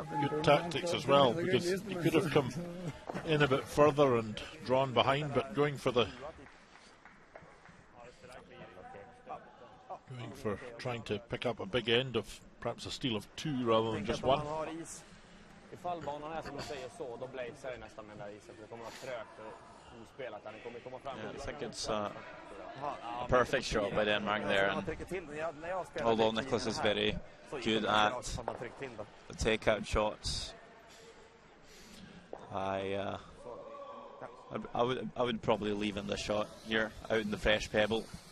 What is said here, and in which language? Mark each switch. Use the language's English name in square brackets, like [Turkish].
[English] Good tactics as well, because he could have come in a bit further and drawn behind, but going for trying to pick up a big end of perhaps a steal of 2 rather than just 1. [Swedish] Ifall banan är som du säger så, då blazar det nästan med den där isen. Det kommer att vara trögt och ospelat. Den kommer komma fram. [English] Yeah, I think it's a perfect shot by Denmark there. And although Niklas is very good at the take-out shots, I would probably leave him the shot here out in the fresh pebble.